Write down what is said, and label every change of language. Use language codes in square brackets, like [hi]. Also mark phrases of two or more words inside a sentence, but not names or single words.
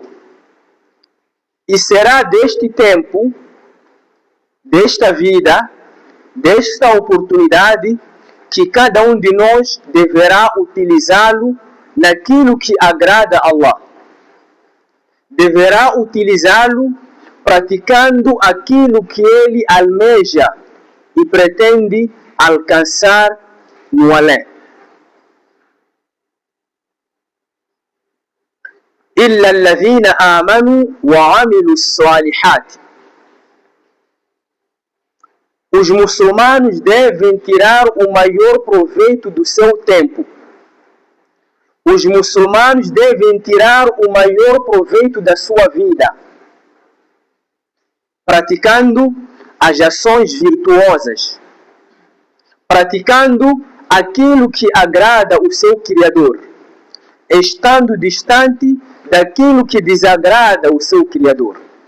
[pt] E será deste tempo, desta vida, desta oportunidade, que cada um de nós deverá utilizá-lo naquilo que agrada a Allah. Deverá utilizá-lo praticando aquilo que ele almeja e pretende alcançar no além. [ar] إلا الذين آمنوا وعملوا الصالحات. [pt] Os muçulmanos devem tirar o maior proveito do seu tempo. Os muçulmanos devem tirar o maior proveito da sua vida, praticando as ações virtuosas, praticando aquilo que agrada o seu Criador, estando distante daquilo que desagrada o seu Criador.